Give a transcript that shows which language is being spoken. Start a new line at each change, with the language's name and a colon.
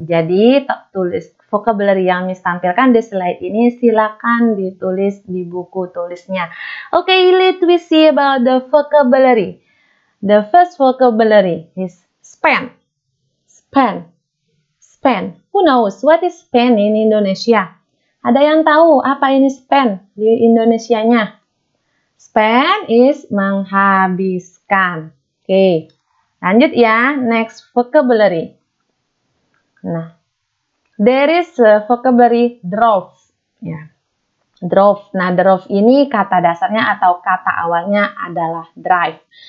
Indonesian: Jadi tulis vocabulary yang Miss tampilkan di slide ini silakan ditulis di buku tulisnya.
English: Okay, let we see about the vocabulary. The first vocabulary is spend. Spend. Spend. Who knows what is spend in Indonesia?
Indonesian: Ada yang tahu apa ini spend di Indonesianya?
English: Spend is menghabiskan. Okay.
Indonesian: Lanjut ya,
English: next vocabulary. Nah, there is a vocabulary drove.
Indonesian: Ya, drove. Nah, drove ini kata dasarnya atau kata awalnya adalah drive.